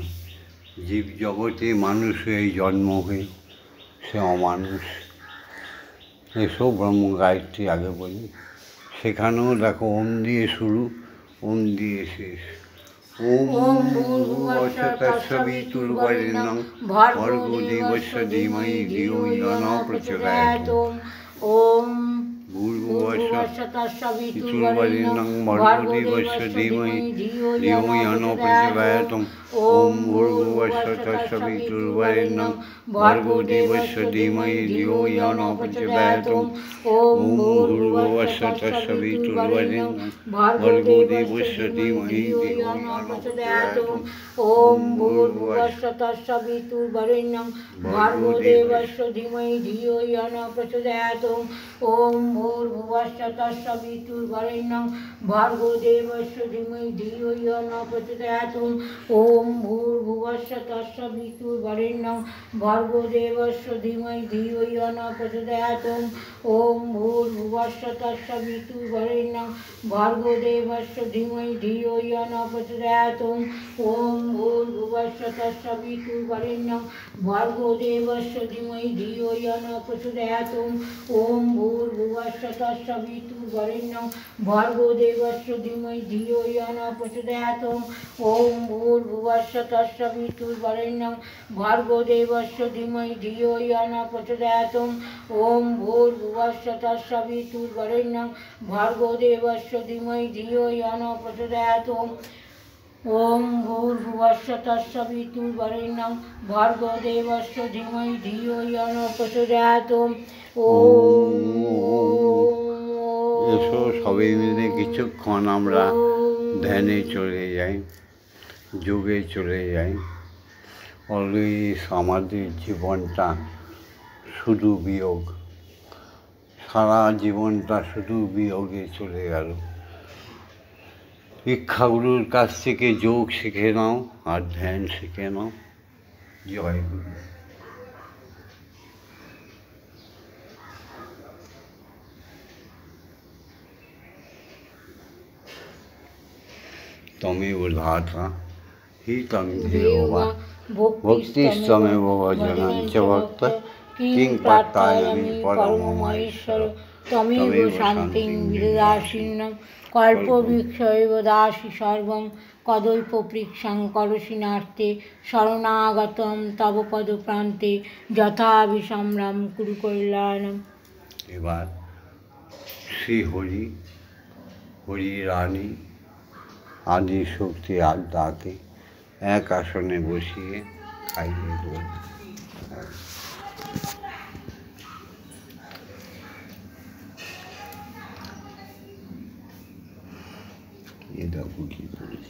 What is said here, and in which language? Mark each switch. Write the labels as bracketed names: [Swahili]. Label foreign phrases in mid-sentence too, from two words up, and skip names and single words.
[Bangla] জীবজগতে মানুষ হয়ে জন্ম হয়ে সে অমানুষ। এসব ব্রহ্ম গায়ত্রী আগে বলি। সেখানেও দেখো ওম দিয়ে শুরু, ওম দিয়ে শেষ। [Sanskrit] ওম ভূর্ভুবস্সুঃ তস্সবিতুর্বরেণ্যং ভর্গো দেবস্য ধীমহি ধিয়ো ইয়ো ন প্রচোদয়াৎ। ওম ভূর্ভুবস্সুঃ তস্সবিতুর্বরেণ্যং ভর্গো দেবস্য ধীমহি ধিয়ো ইয়ো ন প্রচোদয়াৎ। ওম ভূর্ভুবস্সুঃ তস্সবিতুর্বরেণ্যং ভর্গো দেবস্য ধীমহি ধিয়ো ইয়ো ন প্রচোদয়াৎ। ওম ভূর্ভুবস্সুঃ তস্সবিতুর্বরেণ্যং ভর্গো দেবস্য ধীমহি ধিয়ো ইয়ো ন প্রচোদয়াৎ। ওম ভূর্ভুবস্সুঃ তস্সবিতুর্বরেণ্যং ভর্গো দেবস্য ধীমহি ধিয়ো ইয়ো ন প্রচোদয়াৎ। ওম ভূর্ভুবস্সুঃ তস্সবিতুর্বরেণ্যং ভর্গো দেবস্য ধীমহি ধিয়ো ইয়ো ন প্রচোদয়াৎ। ওম ভূর্ভুবস্সুঃ তস্সবিতুর্বরেণ্যং ভর্গো দেবস্য ধীমহি ধিয়ো ইয়ো ন প্রচোদয়াৎ। ওম ভূর্ভুবস্সুঃ তস্সবিতুর্বরেণ্যং ভর্গো দেবস্য ধীমহি ধিয়ো ইয়ো ন প্রচোদয়াৎ। ওম ভূর্ভুবস্সুঃ তস্সবিতুর্বরেণ্যং ভর্গো দেবস্য ধীমহি ধিয়ো ইয়ো ন প্রচোদয়াৎ। ওম ভূর্ভুবস্সুঃ তস্সবিতুর্বরেণ্যং ভর্গো দেবস্য ধীমহি ধিয়ো ইয়ো ন প্রচোদয়াৎ। ওম ভূর্ভুবস্সুঃ তস্সবিতুর্বরেণ্যং ভর্গো দেবস্য ধীমহি ধিয়ো ইয়ো ন প্রচোদয়াৎ। ওম ভূর্ভুবস্সুঃ তস্সবিতুর্বরেণ্যং ভর্গো দেবস্য ধীমহি ধিয়ো ইয়ো ন প্রচোদয়াৎ। ওম ভূর্ভুবস্সু তস্সবিতুর্বরেণ্যং ভর্গো দেবস্য ধীমহি ধিয়ো ইয়ো ন প্রচোদয়াৎ। ওম [Bangla] এসো সবাই মিলে কিছুক্ষণ আমরা ধ্যানে চলে যাই, যোগে চলে যাই। অলওয়েজ আমাদের জীবনটা শুধু বিয়োগ, সারা জীবনটা শুধু বিয়োগে চলে গেল। শিক্ষাগুরুর কাছ থেকে যোগ শিখে নাও আর ধ্যান শিখে নাও। জয় গুরু। [Sanskrit] त्वमेव धाता हि तं धियो वा भक्तिस्तमेव भजनं च भक्त किं प्रार्थयामि परममहेश्वर। त्वमेव शान्तिं विददासि कल्पवृक्षेव दासि सर्वं कदल्पवृक्षं करोषि नास्ते शरणागतं तव पदप्रान्ते यथा विसम्राम कुरु कल्याणम्। [Bangla] এবার শ্রী হরি, হরি রানী আদি শক্তি আত্মাকে এক আসনে বসিয়ে খাইয়ে দেব। এটা কি করেছি?